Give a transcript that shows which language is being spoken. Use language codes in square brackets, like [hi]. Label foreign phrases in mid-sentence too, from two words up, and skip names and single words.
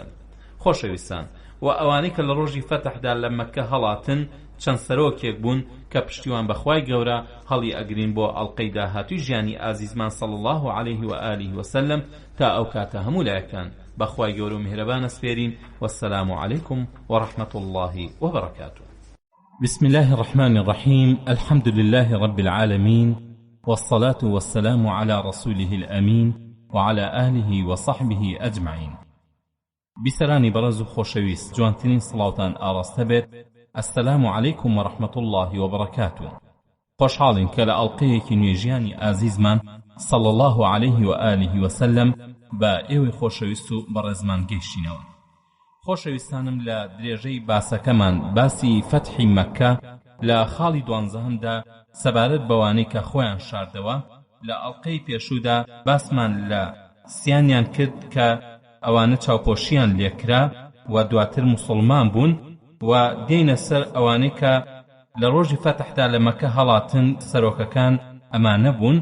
[ckb] خۆشەویستان، و ئەوانەی کە لە ڕۆژی فەتحدا لە مەککە هەڵاتن چەند سەرۆکێک بوون کە پشتیوان بەخوای گەورە هەڵی ئەگرین بۆ ئەڵقەی داهاتووی ژیانی ئازیزمان [ar] صلی الله عليه و آله وسلم [ckb] تا ئەو کاتە هەموو لایەکان بەخوای گەورە و میهرەبان ئەسپێرین. [ar] والسلام عليكم ورحمة الله وبركاته. بسم الله الرحمن الرحيم. الحمد لله رب العالمين، والصلاة والسلام على رسوله الأمين وعلى آله وصحبه أجمعين. [ckb] بسرانی بەڕێز و خۆشەویست، جوانترین سڵاوتان ئاڕاستە بێت. [ar] السلام عليكم ورحمة الله وبركاته. [ckb] خۆشحاڵین کە لە ئەڵقەیەکی نوێژیانی ئازیزمان [ar] صلى الله عليه وآله وسلم [ckb] بە ئێوەی خۆشەویست و بەڕێزمان گەیشتینەوە. خۆشەویستانم، لە درێژەی باسەکەمان باسی فەتحی مەککە لە خاڵی 12دا سەبارەت بەوانەی کە خۆیان شاردەوە لە ئەڵقەی پێشوودا باسمان لە سیانیان کرد کە ئەوانە چاوپۆشیان لێکرا و دواتر مسلمان بوون و دێنە سەر ئەوانەی کە لە ڕۆژی فەتحدا لە مەککە هەڵاتن سەرۆکەکان ئەمانە بوون.